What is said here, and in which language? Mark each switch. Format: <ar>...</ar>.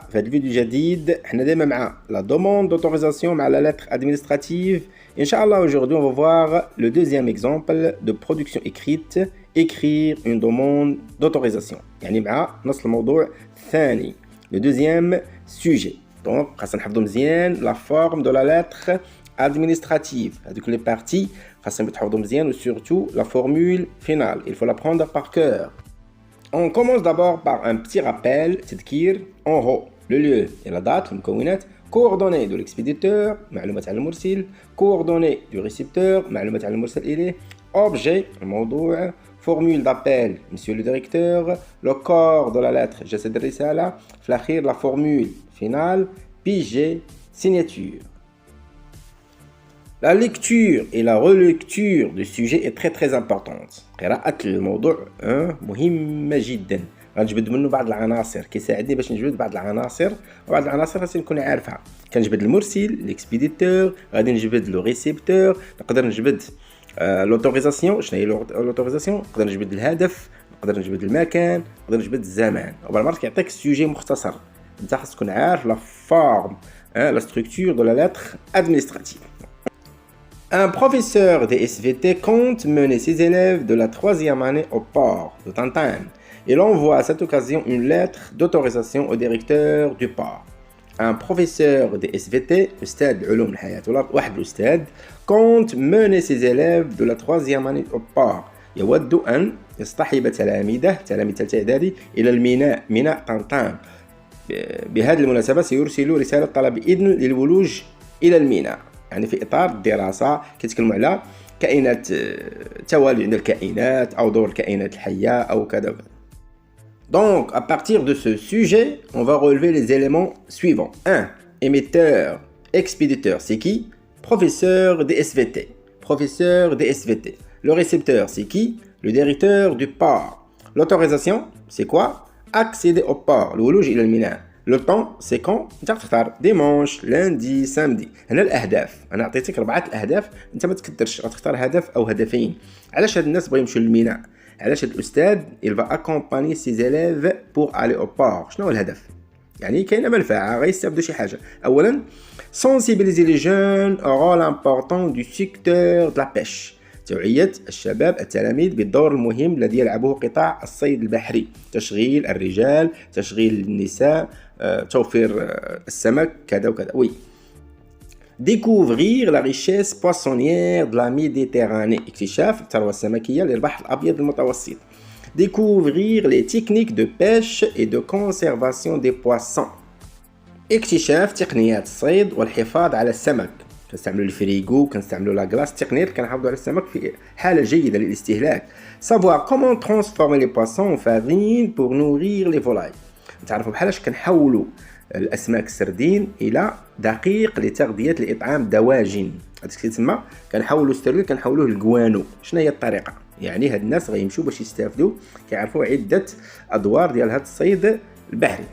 <fr>Dans cette vidéo</fr> <ar>جديد, احنا دايما مع</ar> <fr>la demande d'autorisation</fr> <ar>مع</ar> <fr>la lettre administrative. Inch'Allah, aujourd'hui, on va voir le deuxième exemple de production écrite, écrire une demande d'autorisation.</fr> <ar>يعني مع نص الموضوع الثاني,</ar> <fr>le deuxième sujet. Donc,</fr> <ar>خاصنا نحفظوا مزيان</ar> <fr>la forme de la lettre administrative.</fr> <ar>هذوك</ar> <fr>les parties</fr> <ar>خاصنا نحفظوا مزيان و</ar> <fr>surtout la formule finale. Il faut l'apprendre par cœur. On commence d'abord par un petit rappel,</fr> <ar>تذكير</ar> <fr>en haut, le lieu et la date,</fr> <ar>المكونات,</ar> <fr>coordonnées de l'expéditeur,</fr> <ar>معلومات على المرسل,</ar> <fr>coordonnées du récepteur,</fr> <ar>معلومات على المرسل إليه,</ar> <fr>objet,</fr> <ar>الموضوع,</ar> <fr>formule d'appel, monsieur le directeur, le corps de la lettre,</fr> <ar>جسد الرسالة, في الأخير</ar> <fr>la formule finale, pigé, signature. La lecture et la relecture du sujet est très importante.</fr> <ar>قراءة الموضوع مهمة جدا. غنجبد منه بعض العناصر كيساعدني باش نجبد بعض العناصر وبعض العناصر خاصني نكون عارفها. كنجبد المرسل ليكسبيديتور، غادي نجبد لو ريسيبتور، نقدر نجبد لوتوريزاسيون. شنو هي لوتوريزاسيون؟ نقدر نجبد الهدف، نقدر نجبد المكان، نقدر نجبد الزمان. وبعض المرات كيعطيك السوجي مختصر، انت خاصك تكون عارف لا فورم لا ستركتور دو لا لتر ادمنستراتيف.</ar> <fr>Un professeur de SVT compte mener ses élèves de la 3e année au port de Tantane. Il envoie à cette occasion une lettre d'autorisation au directeur du port. Un professeur de SVT,</fr> <ar>أستاذ علوم الحياة ولا واحد الأستاذ,</ar> <fr>compte mener ses élèves de la 3e année au port.</fr> <ar>يود أن يصطحب تلاميذ ثالثة إعدادي إلى الميناء، ميناء طنطان. بهذه المناسبة سيرسل رسالة طلب إذن للولوج إلى الميناء. يعني في إطار الدراسة كيتكلموا على كائنات توالي عند الكائنات أو دور الكائنات الحية أو كذا وكذا.</ar> <fr>Donc, à partir de ce sujet, on va relever les éléments suivants. 1. Émetteur, expéditeur, c'est qui? Professeur des SVT. Professeur des SVT. Le récepteur, c'est qui? Le directeur du port. L'autorisation, c'est quoi? Accéder au port.</fr> <ar>الولوج إلى الميناء.</ar> <fr>Le temps, c'est quand</fr> <ar>انت تختار ديمونش، لاندي، سامدي. هنا الاهداف، انا عطيتك 4 الاهداف، انت ما تكدرش غتختار هدف او هدفين. علاش هاد الناس بغاو يمشيو للميناء؟ علاش هاد الاستاذ</ar> <fr>il va accompagner ses élèves pour aller au port.</fr> <ar>شنو هو الهدف؟ يعني كاينه منفعه، غيستافدوا شي حاجه. اولا</ar> <fr>sensibiliser les jeunes au rôle important du secteur de la pêche.</fr> <ar>توعية الشباب التلاميذ بالدور المهم الذي يلعبه قطاع الصيد البحري. تشغيل الرجال، تشغيل النساء، توفير السمك كذا وكذا.</ar> <fr>Oui. Découvrir la richesse poissonnière de la Méditerranée.</fr> <ar>اكتشاف الثروة السمكية للبحر الأبيض المتوسط.</ar> <fr>Découvrir les techniques de pêche et de conservation des poissons.</fr> <ar>اكتشاف تقنيات الصيد والحفاظ على السمك. كنستعملوا الفريغو، كنستعملوا لا غلاس، تقنيات كنحافظوا على السمك في حالة جيدة للاستهلاك.</ar> <fr>Savoir comment transformer les poissons en farine pour nourrir les volailles.</fr> <ar>تعرفوا بحالاش كنحولوا الاسماك السردين الى دقيق لتغذيه الاطعام الدواجن. هذاك كيتسمى كنحولوا السردين كنحولوه للكوانو. شنو هي الطريقه؟ يعني هاد الناس غيمشيو باش يستافدوا، كيعرفوا عده ادوار ديال هاد الصيد البحري.</ar>